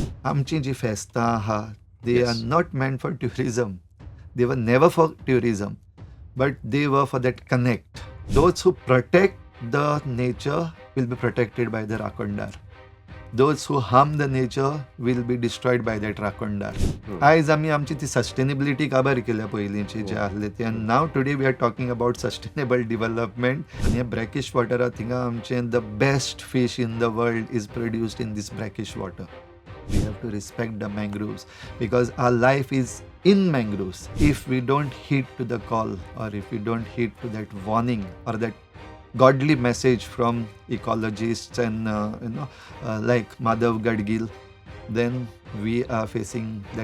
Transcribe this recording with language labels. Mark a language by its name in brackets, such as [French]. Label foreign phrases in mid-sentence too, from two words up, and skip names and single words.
[Konkani] आमची जी फेस्तां आहा [English] they are Yes. not meant for tourism. they were never for tourism, but they were for that connect. Those who protect the nature will be protected by the Rakondar. Those who harm the nature will be destroyed by that Rakondar. Hmm. [Konkani] आयज आमी आमची ती सस्टेनेबिलिटी काबार केल्या पयलींची जे आहले ती, आनी [English] now today we are talking about sustainable development. [Konkani] आनी हे [English] brackish water [Konkani] थिंगा आमचे [English] the best fish in the world is produced in these brackish water. We have to respect the mangroves because our life is in mangroves. If we don't heed to the call, or if we don't heed to that warning or that godly message from ecologists and like Madhav Gadgil, then we are facing that